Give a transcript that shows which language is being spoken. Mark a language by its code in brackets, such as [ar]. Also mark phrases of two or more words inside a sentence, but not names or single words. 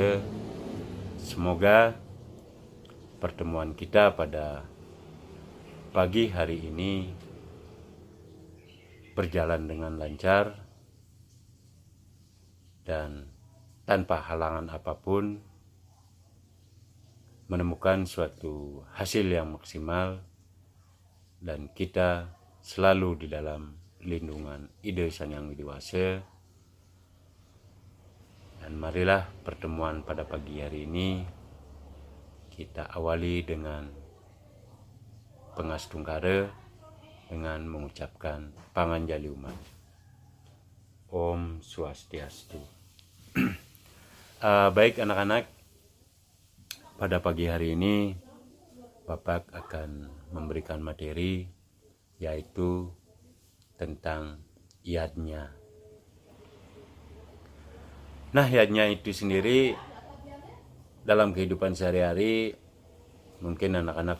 [id] Semoga pertemuan kita pada pagi hari ini berjalan dengan lancar dan tanpa halangan apapun, menemukan suatu hasil yang maksimal, dan kita selalu di dalam lindungan Ide Sang Yang Widi Wase. Dan marilah pertemuan pada pagi hari ini kita awali dengan pengastungkara dengan mengucapkan panganjali umat. [sa] Om Swastiastu. [id] Baik anak-anak, pada pagi hari ini Bapak akan memberikan materi, yaitu tentang yadnya. Nah, yadnya itu sendiri dalam kehidupan sehari-hari mungkin anak-anak